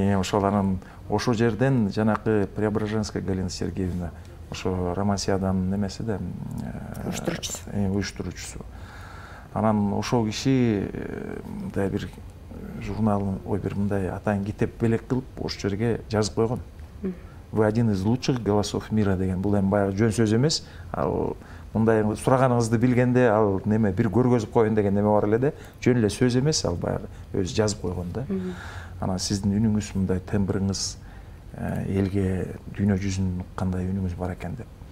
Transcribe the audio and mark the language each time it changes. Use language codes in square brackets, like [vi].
[ky] Ошол анан ошол жерден жанакы Преображенская Галина Сергеевна, ошо Романсияданын немеси да, уюштуруучусу. Анан ошол киши мындай бир журнал, бир мындай атайын китеп белек кылып ошол жерге жазып койгон. [ru] Вы один из лучших голосов мира [ky] деген. Бул эми баягы жөн сөз эмес. Ал мындай сураганыңызды билгенде ал неме бир көргөзүп коеюн деген неме бар эле да. Жөн эле сөз эмес, ал баягы өзү жазып койгон да. Анан сиздин үнүңүз мындай тембрыңыз элге дүйнө жүзүн кандай үнүңүз бар экен деп.